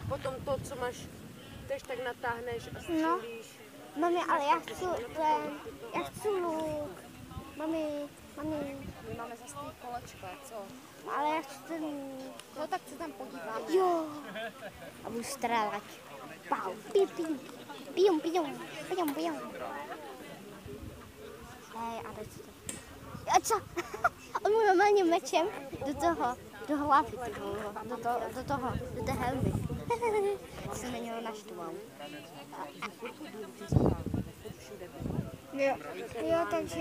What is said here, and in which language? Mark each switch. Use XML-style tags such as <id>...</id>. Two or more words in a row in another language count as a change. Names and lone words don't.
<cs>Potom to, co máš, tež tak natáhneš a No. střílíš. Mami, ale já chci ten. Já chci luk. Mami. My máme zase ty kolečka, co? Ale já chci ten. No tak se tam podíváme. Jo. A budu střílet. Pau, piu, piu. Pium, pium. Pium, pium. Hej, ale co to? A co? On mu normálně mečem do hlavy, ty vole, do té helmy. Se na něho naštval. Jo, takže</cs>